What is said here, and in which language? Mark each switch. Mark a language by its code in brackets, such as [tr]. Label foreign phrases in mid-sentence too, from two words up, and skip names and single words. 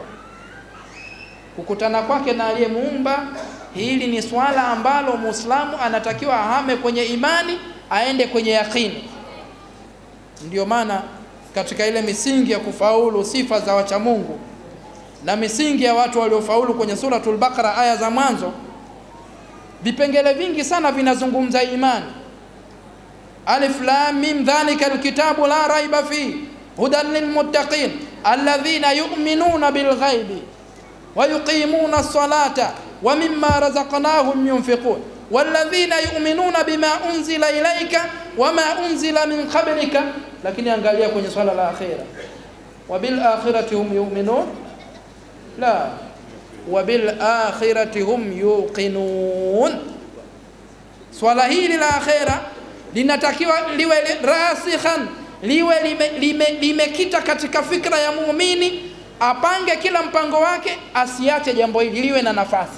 [sw] Kukutana kwake na aliyemuumba, hili ni swala ambalo Muislamu anatakiwa ahame kwenye imani, aende kwenye yakini. Ndio maana katika ile misingi ya kufaulu, sifa za wacha Mungu na misingi ya watu waliofaulu kwenye suratul Baqara aya za mwanzo, vipengele vingi sana vinazungumza imani. [ar] الم ذلك الكتاب لا ريب في هدى للمتقين الذين يؤمنون بالغيب ويقيمون الصلاة ومما رزقناهم ينفقون والذين يؤمنون بما أنزل إليك وما أنزل من قبلك. [sw] Lakini angalia kwenye swala la akhira, [ar] وبالآخرة هم يؤمنون لا وبالآخرة هم يوقنون. [sw] Swala hili la akhira linatakiwa liwe rasikhan, liwe limekita katika fikra ya muumini, apange kila mpango wake, asiache jambo hili, liwe na nafasi.